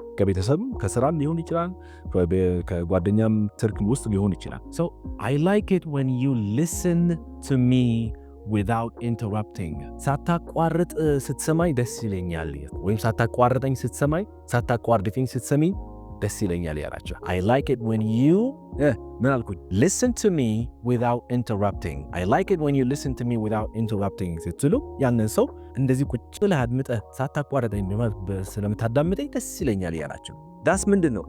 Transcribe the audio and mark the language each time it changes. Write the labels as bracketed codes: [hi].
[am] ከቤተሰብ ከስራም ሊሆን ይችላል፣ ከጓደኛም ትርክም ውስጥ ሊሆን ይችላል። [en] So I like it when you listen to me without interrupting። [am] ሳታቋርጥ ስትሰማኝ ደስ ይለኛል ወይም ሳታቋርጠኝ ስትሰማኝ ሳታቋርጥኝ ስትሰሚ ደስ ይለኛል ያላችሁ። [en] I like it when you [am] ምን አልኩኝ? [en] listen to me without interrupting. I like it when you listen to me without interrupting [am] ስትሉ ያንን ሰው እንደዚህ ቁጭ ብለህ አድምጠህ ሳታቋርጠኝ ስለምታዳምጠኝ ደስ ይለኛል ያላችሁ። ዳስ ምንድን ነው?